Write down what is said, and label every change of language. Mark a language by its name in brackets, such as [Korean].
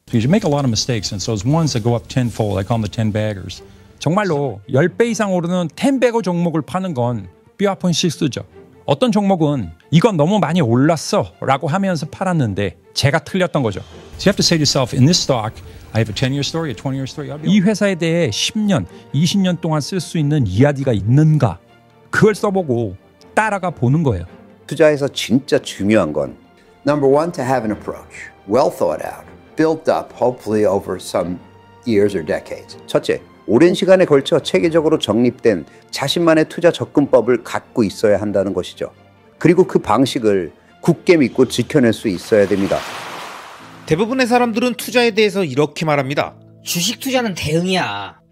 [English] Because you make a lot of mistakes, and so those ones that go up tenfold, I call them the 10 baggers. [Korean] 정말로 10배 이상 오르는 10배거 종목을 파는 건 뼈아픈 실수죠. 어떤 종목은 이건 너무 많이 올랐어 라고 하면서 팔았는데 제가 틀렸던 거죠. [English] So you have to say to yourself, in this stock, I have a 10-year story, a 20-year story. [Korean] 이 회사에 대해 10년, 20년 동안 쓸 수 있는 이야기가 있는가? 그걸 써보고 따라가 보는 거예요. 투자에서 진짜 중요한 건 [English] Number one, to have an approach, well thought out, built up, hopefully over some years or decades. [Korean] 첫째, 오랜 시간에 걸쳐 체계적으로 정립된 자신만의 투자 접근법을 갖고 있어야 한다는 것이죠. 그리고 그 방식을 굳게 믿고 지켜낼 수 있어야 됩니다. 대부분의 사람들은 투자에 대해서 이렇게 말합니다. 주식 투자는 대응이야.